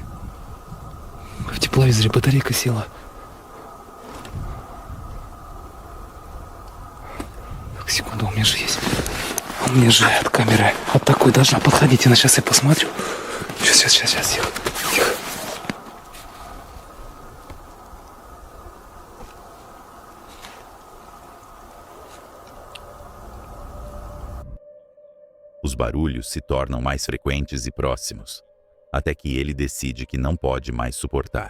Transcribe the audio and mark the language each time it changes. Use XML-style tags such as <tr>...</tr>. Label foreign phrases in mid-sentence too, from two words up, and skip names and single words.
<ru>В тепловизоре батарейка села. Так, секунду, у меня же есть. У меня же от камеры от такой должна подходить. И сейчас я посмотрю. Сейчас, тихо. Тихо.</ru> <pt>Os barulhos se tornam mais frequentes e próximos, até que ele decide que não pode mais suportar.</pt>